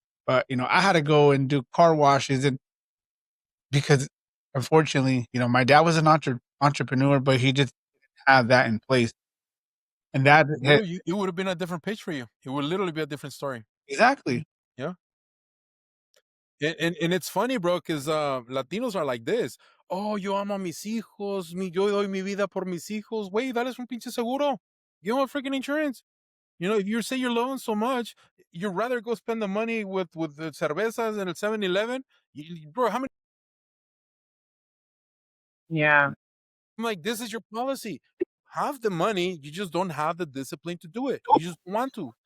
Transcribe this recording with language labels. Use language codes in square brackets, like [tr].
[en] But I had to go and do car washes and because unfortunately, my dad was an entrepreneur, but he just didn't have that in place. And that Bro, it would have been a different page for you. It would literally be a different story. exactly. Yeah. And it's funny, bro, because Latinos are like this. [es] Oh, yo amo a mis hijos, yo doy mi vida por mis hijos. [en] Wait, [es] dales un pinche seguro. [en] Give them a freaking insurance. You know, if you say you're loan so much, you'd rather go spend the money with the cervezas and el 7-Eleven. Bro, how many? Yeah. I'm like, this is your policy. Have the money, you just don't have the discipline to do it. You just want to.